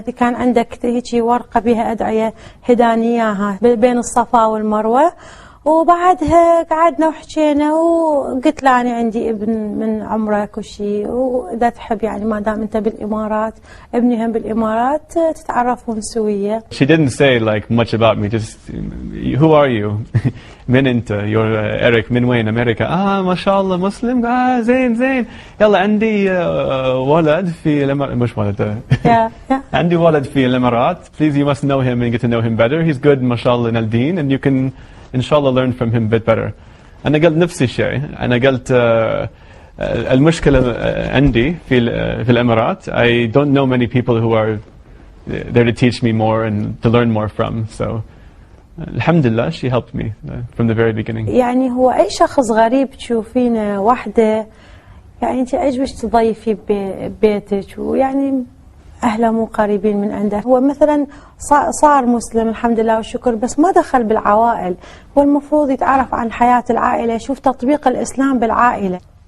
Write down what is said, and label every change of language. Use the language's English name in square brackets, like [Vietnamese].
[Arabic] كان عندك هيجي ورقة بها أدعية هدانياها بين الصفا والمروة، وبعدها قعدنا وحكينا وقلت له أنا عندي ابن من عمرك وشي، وإذا تحب يعني ما دام أنت بالإمارات ابني هم بالإمارات تتعرفون سوية. [English] She didn't say like much about me, just who are you? [Arabic] من أنت؟ [English] you're Eric [Arabic] من وين؟ أمريكا. ما شاء الله مسلم. زين يلا عندي ولد في مش ولد عندي ولد في الإمارات. [English] Please you must know him and get to know him better. He's good ما شاء الله in الدين and you can inshallah learn from him a bit better. [Arabic] أنا قلت نفس الشيء. أنا قلت المشكلة عندي في الإمارات. [English] I don't know many people who are there to teach me more and to learn more from. So alhamdulillah she helped me from the very beginning. [Arabic] يعني هو أي شخص غريب تشوفينه وحده يعني أنت عجبك تضيفي ببيتك، ويعني أهله مو قريبين من عنده. هو مثلا صار مسلم الحمد لله والشكر، بس ما دخل بالعوائل. هو المفروض يتعرف عن حياة العائلة، يشوف تطبيق الإسلام بالعائلة.